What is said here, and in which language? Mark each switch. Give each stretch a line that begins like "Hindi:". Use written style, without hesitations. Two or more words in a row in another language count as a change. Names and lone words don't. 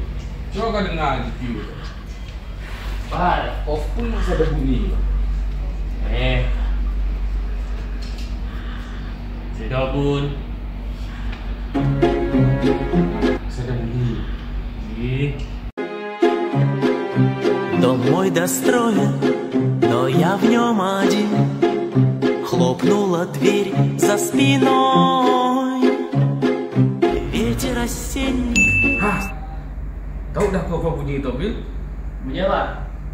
Malay: coba kau dengar GPU tu. bah,
English: Off pun
Malay: masih ada bunyi. Sudah pun. Masih ada bunyi.
Russian: Дом мой достроен, но я в нем один. Хлопнула дверь за спиной. Ветер осенний.
Malay: Hah, tahu dah kau apa bunyi tu, Bil? Bunyi apa?